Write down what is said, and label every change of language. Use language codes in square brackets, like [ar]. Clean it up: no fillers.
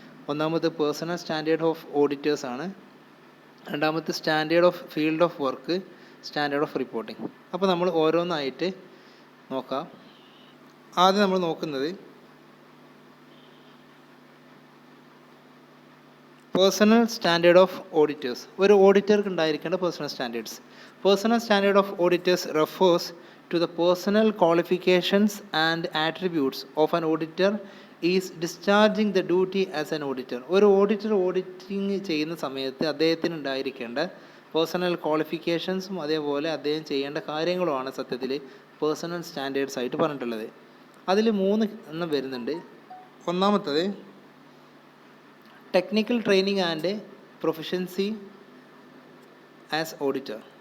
[en] ഒന്നാമത് personal standard of auditors ആണ്. രണ്ടാമത്തെ standard of field of work, standard of reporting. [ml] അപ്പോൾ നമ്മൾ ഓരോന്നായിട്ട് നോക്കാം. ആദ്യം നമ്മൾ നോക്കുന്നത് പേഴ്സണൽ സ്റ്റാൻഡേർഡ് ഓഫ് ഓഡിറ്റേഴ്സ്. ഒരു ഓഡിറ്റർക്ക് ഉണ്ടായിരിക്കേണ്ട personal standards. [en] Personal standard of auditors refers to the personal qualifications and attributes of an auditor is discharging the duty as an auditor. [ml] ഒരു ഓഡിറ്റർ ഓഡിറ്റിംഗ് ചെയ്യുന്ന സമയത്ത് അദ്ദേഹത്തിന് ഉണ്ടായിരിക്കേണ്ട പേഴ്സണൽ ക്വാളിഫിക്കേഷൻസും അതേപോലെ അദ്ദേഹം ചെയ്യേണ്ട കാര്യങ്ങളുമാണ് സത്യത്തിൽ പേഴ്സണൽ സ്റ്റാൻഡേർഡ്സ് ആയിട്ട് പറഞ്ഞിട്ടുള്ളത്. അതിൽ 3 വരുന്നുണ്ട്. ഒന്നാമത്തത് [en] Technical training and proficiency as auditor.